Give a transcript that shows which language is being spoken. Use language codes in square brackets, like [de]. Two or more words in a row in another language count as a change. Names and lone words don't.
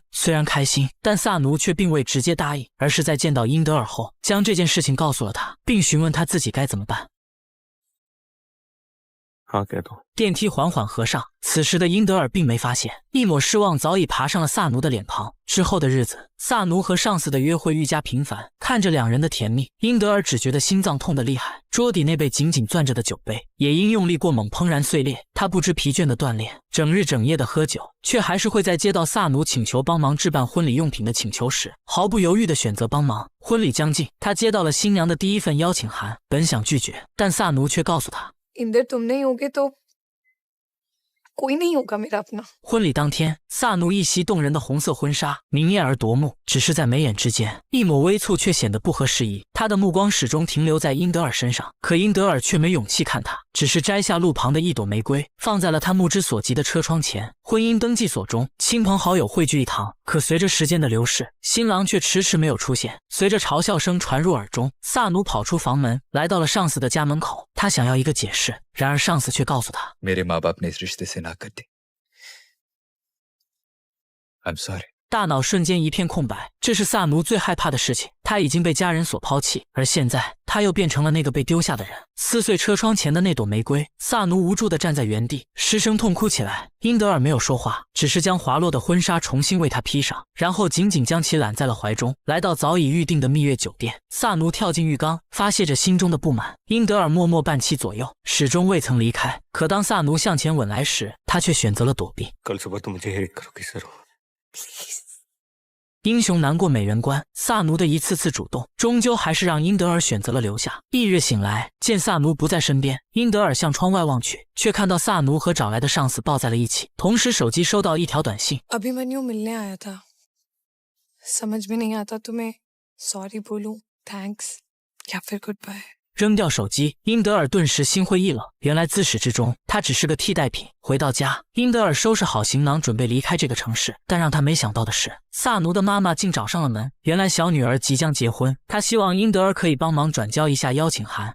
[zh] 虽然开心，但萨奴却并未直接答应，而是在见到英德尔后，将这件事情告诉了他，并询问他自己该怎么办。 [hi] हाँ कह दो। [zh] 电梯缓缓合上，此时的英德尔并没发现，一抹失望早已爬上了萨奴的脸庞。之后的日子，萨奴和上司的约会愈加频繁，看着两人的甜蜜，英德尔只觉得心脏痛得厉害。桌底那被紧紧攥着的酒杯，也因用力过猛怦然碎裂。他不知疲倦的锻炼，整日整夜的喝酒，却还是会在接到萨奴请求帮忙置办婚礼用品的请求时，毫不犹豫地选择帮忙。婚礼将近，他接到了新娘的第一份邀请函，本想拒绝，但萨奴却告诉他。 [hi] इंदर तुम नहीं होगे तो कोई नहीं होगा मेरा अपना。 [zh] 婚礼当天，萨奴一袭动人的红色婚纱，明艳而夺目。只是在眉眼之间，一抹微蹙却显得不合时宜。他的目光始终停留在英德尔身上，可英德尔却没勇气看他，只是摘下路旁的一朵玫瑰，放在了他目之所及的车窗前。婚姻登记所中，亲朋好友汇聚一堂，可随着时间的流逝，新郎却迟迟没有出现。随着嘲笑声传入耳中，萨奴跑出房门，来到了上司的家门口。他想要一个解释，然而上司却告诉他 [hi] मेरे माँ बाप ने इस रिश्ते से ना कर दी। [en] I'm sorry。 [zh] 大脑瞬间一片空白，这是萨奴最害怕的事情。他已经被家人所抛弃，而现在他又变成了那个被丢下的人。撕碎车窗前的那朵玫瑰，萨奴无助地站在原地，失声痛哭起来。英德尔没有说话，只是将滑落的婚纱重新为他披上，然后紧紧将其揽在了怀中。来到早已预定的蜜月酒店，萨奴跳进浴缸，发泄着心中的不满。英德尔默默伴其左右，始终未曾离开。可当萨奴向前吻来时，他却选择了躲避。 [hi] कल सुबह तुम मुझे हेट करोगे सर। [zh] 英雄难过美人关，萨奴的一次次主动，终究还是让英德尔选择了留下。翌日醒来，见萨奴不在身边，英德尔向窗外望去，却看到萨奴和找来的上司抱在了一起，同时手机收到一条短信 [hi] अभिमन्यु मिलने आया था। समझ में नहीं आता तुम्हें सॉरी बोलूं, थैंक्स या फिर [en] good bye. [zh] 扔掉手机，英德尔顿时心灰意冷。原来自始至终，他只是个替代品。回到家，英德尔收拾好行囊，准备离开这个城市。但让他没想到的是，萨奴的妈妈竟找上了门。原来小女儿即将结婚，她希望英德尔可以帮忙转交一下邀请函。